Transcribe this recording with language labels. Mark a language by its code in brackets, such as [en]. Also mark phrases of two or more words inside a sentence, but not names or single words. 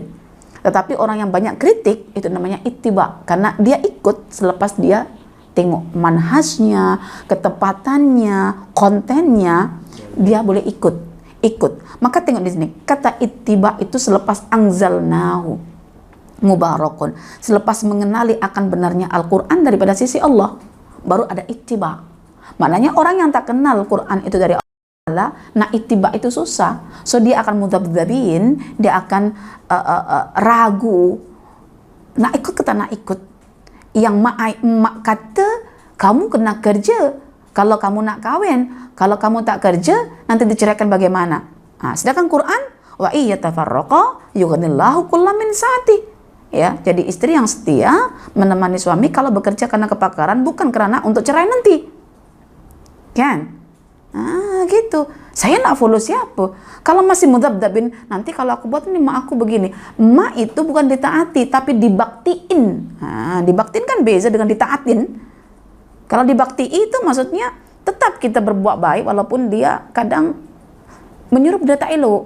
[ms] Tetapi orang yang banyak kritik itu namanya ittiba, karena dia ikut selepas dia tengok manhajnya, ketepatannya, kontennya, dia boleh ikut. Maka tengok di sini, kata ittiba itu selepas [ar] أنزلناه مبارك, [ms] selepas mengenali akan benarnya Al-Quran daripada sisi Allah, baru ada ittiba. Maknanya orang yang tak kenal Quran itu dari Allah, nah ittiba itu susah. So dia akan mudhabdhabin, dia akan ragu. Nak ikut ke tak nak ikut. Yang mak kata kamu kena kerja kalau kamu nak kahwin. Kalau kamu tak kerja nanti diceraikan bagaimana? Nah, sedangkan Quran [ar] وإن يتفرقا يغن الله كلا من سعته. [ms] Ya, jadi istri yang setia menemani suami kalau bekerja karena kepakaran, bukan karena untuk cerai nanti. Kan? Gitu. Saya nak follow siapa? Kalau masih mudhabdhabin, nanti kalau aku buat ini mak aku begini. Mak itu bukan ditaati, tapi dibaktiin. Dibaktiin kan beza dengan ditaatin. Kalau dibakti itu maksudnya tetap kita berbuat baik walaupun dia kadang menyuruh benda tak elok.